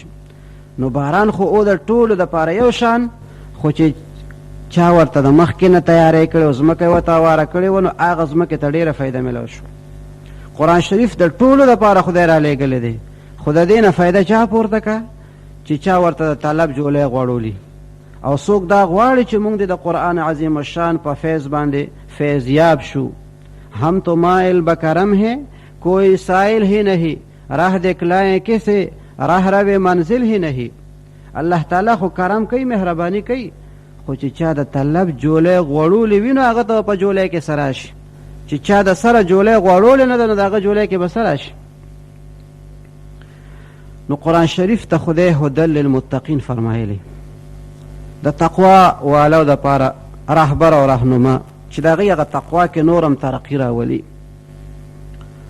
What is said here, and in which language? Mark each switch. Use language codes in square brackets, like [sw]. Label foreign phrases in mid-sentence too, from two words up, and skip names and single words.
[ps] نو باران خو او د ټولو دپاره یو شان، خو چې چا ورته د مخکې نه تیاری کړی او ځمکه یې ورته هواره کړې وه نو هغه ځمکې ته ډېره فایده میلو شو. قرآن شریف د ټولو دپاره خدای رالیږلی دی، خو د دې نه فایده چا پورته که؟ چې چا ورته د طلب جولۍ غوړولي. او څوک دا غواړي چې موږ د قرآن عظیم الشان په فیض باندې فیضیاب شو. [ur] ہم تو مائل بکرم ہے کوئی سائل ہی نہیں، راہ دکھلائیں کسے راہ رو منزل ہی نہیں. [ps] الله تعالی خو کرم کوي، مهرباني کوي، خو چې چا د طلب جولۍ غوړولې وي نو هغه ته په جولۍ کې سره شي. چې چا د سره جولۍ غوړولې نه ده نو د هغه جولۍ کې به سره شي. نو قرآن شریف ته خدای [ar] هدى للمتقین [ps] فرمایلی، د تقوا والو دپاره رهبر او رهنما چې د هغې هغه تقوا کې نور هم ترقي راولي.